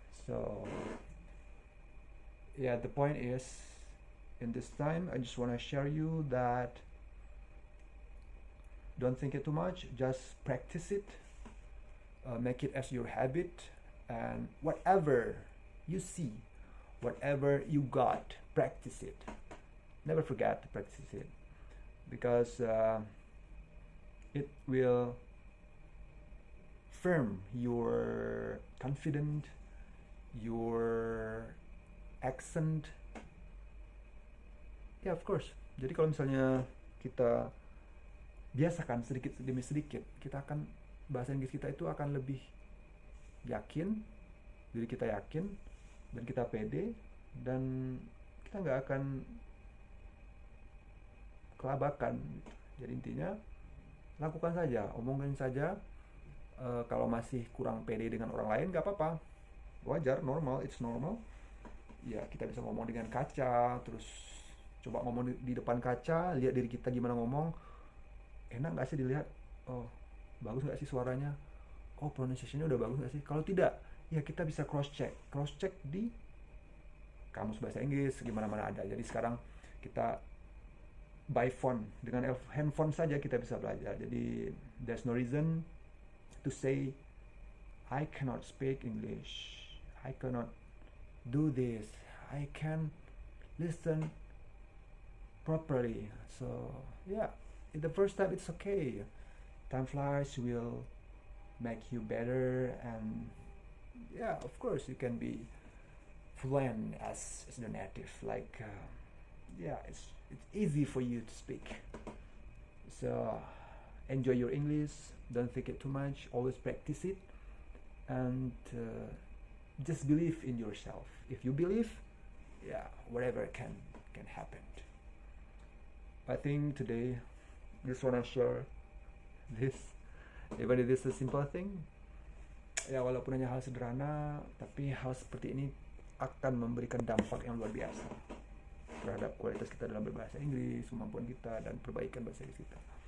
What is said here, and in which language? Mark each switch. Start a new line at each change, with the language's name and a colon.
English: So yeah, the point is, in this time I just want to share you that don't think it too much, just practice it, make it as your habit, and whatever you see, whatever you got, practice it. Never forget to practice it, because it will firm your confidence, your accent. Ya, of course.
Indonesian: Jadi kalau misalnya kita biasakan sedikit demi sedikit, kita akan, bahasa Inggris kita itu akan lebih yakin, diri kita yakin, dan kita pede, dan kita nggak akan kelabakan. Jadi intinya lakukan saja, omongin saja. Kalau masih kurang pede dengan orang lain, gak apa-apa, wajar, normal, it's normal. Ya, kita bisa ngomong dengan kaca, terus coba ngomong di depan kaca, lihat diri kita gimana ngomong, enak gak sih dilihat, oh bagus gak sih suaranya, oh pronunciation-nya udah bagus gak sih. Kalau tidak, ya kita bisa cross check di kamus bahasa Inggris, gimana-mana ada. Jadi sekarang kita by phone, dengan handphone saja kita bisa belajar.
English: Jadi there's no reason to say I cannot speak English, I cannot do this, I can listen properly. So yeah, in the first time it's okay. Time flies will make you better, and yeah, of course you can be fluent as the native. Like yeah, it's easy for you to speak. So enjoy your English, don't think it too much, always practice it, and just believe in yourself. If you believe, yeah, whatever can happen. I think today just wanna share this
Indonesian: Even it is a simple thing, ya walaupun hanya hal sederhana, tapi hal seperti ini akan memberikan dampak yang luar biasa terhadap kualitas kita dalam berbahasa Inggris, kemampuan kita, dan perbaikan bahasa Inggris kita.